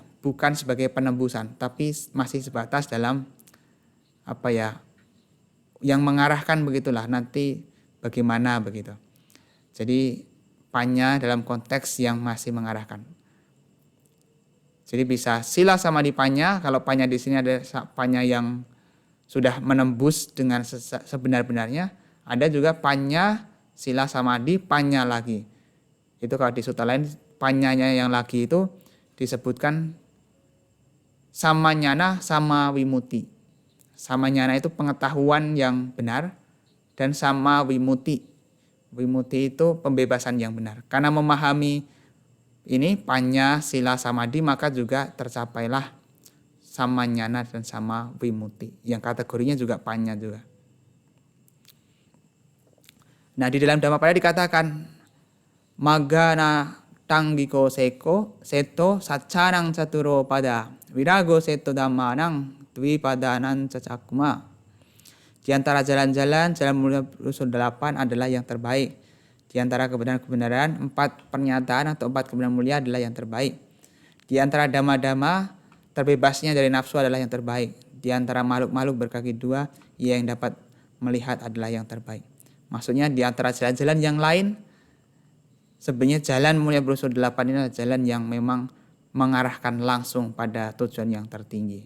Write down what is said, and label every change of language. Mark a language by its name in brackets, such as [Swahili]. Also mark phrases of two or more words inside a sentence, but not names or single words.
[Indonesian] Bukan sebagai penembusan, tapi masih sebatas dalam yang mengarahkan begitulah, nanti bagaimana begitu. Jadi panya dalam konteks yang masih mengarahkan. Jadi bisa [Pali] sila samadhi panya, [Indonesian] kalau panya di sini ada panya yang sudah menembus dengan sebenar-benarnya, ada juga [Pali] panya sila samadhi panya [Indonesian] lagi. Itu kalau di sutta lain panyanya yang lagi itu disebutkan [Pali] samanyana sama wimuti. [Indonesian] Samanyana itu pengetahuan yang benar, dan [Pali] sama wimuti. [Indonesian] Wimuti itu pembebasan yang benar. Karena memahami ini [Pali] panya sila samadhi, [Indonesian] maka juga tercapailah samanyana dan [Pali] sama wimuti. [Indonesian] Yang kategorinya juga panya juga. Nah, di dalam Dhammapada dikatakan [Pali] magana tanggiko seko seto sacanang caturo pada wirago seto dhammanang dwi padanan cacakuma. [Indonesian] Di antara jalan-jalan, jalan mulia berusul 8 adalah yang terbaik. Di antara kebenaran-kebenaran, 4 pernyataan atau 4 kebenaran mulia adalah yang terbaik. Di antara dhamma-dhamma, terbebasnya dari nafsu adalah yang terbaik. Di antara makhluk-makhluk berkaki 2, ia yang dapat melihat adalah yang terbaik. Maksudnya di antara jalan-jalan yang lain, sebenarnya jalan mulia berusul 8 ini adalah jalan yang memang mengarahkan langsung pada tujuan yang tertinggi.